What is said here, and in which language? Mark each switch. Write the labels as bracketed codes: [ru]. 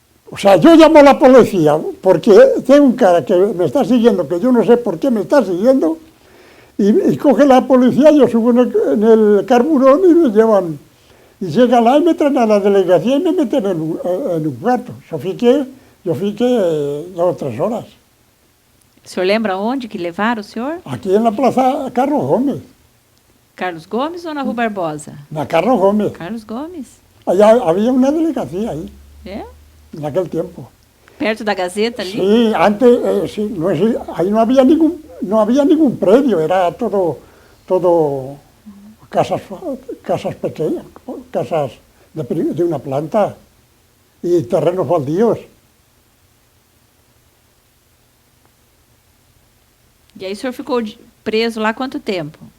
[es] O sea, yo llamo a la policía porque tengo un cara que me está siguiendo, que yo no sé por qué me está siguiendo, y coge la policía, yo subo en el carburón y me llevan. Y llegan y me traen a la delegación y me meten en un cuarto. Yo fiqué 2 o 3 horas. [pt] O senhor lembra onde que levaram o senhor? [es] Aquí en la plaza Carlos Gómez, [pt] Carlos Gomes ou na Rua Barbosa? [es] la Carlos Gómez. [pt] Carlos Gomes. [es] Allá había una delegación ahí, [pt] É? [es] en aquel tiempo. [pt] Perto da Gazeta ali? [es] Sí, antes, sí, ahí no había ningún predio, era todo casas pequeñas, casas de una planta y terrenos baldíos. [pt] E aí o senhor ficou preso lá quanto tempo?